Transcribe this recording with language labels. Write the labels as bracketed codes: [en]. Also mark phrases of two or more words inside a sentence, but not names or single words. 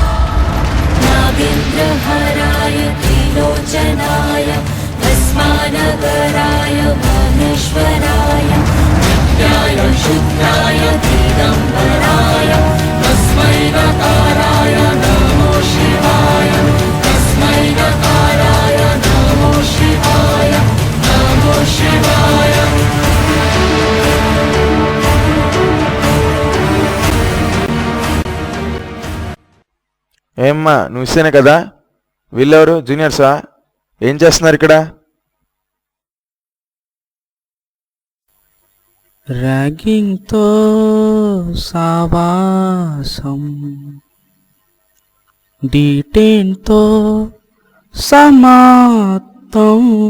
[sa] नागेन्द्रहराय त्रिलोचनाय भस्मानगराय महेश्वराय नित्याय शुद्धाय दिगम्बराय तस्मै नकाराय नमो शिवाय तस्मै नकाराय नमो शिवाय नमो शिवाय [te] ఏమ్మా నువ్వు ఇస్తేనే కదా, వీళ్ళెవరు జూనియర్సా? ఏం చేస్తున్నారు ఇక్కడ? ర్యాగింగ్తో సావాసం, డీటెన్తో సమాప్తం.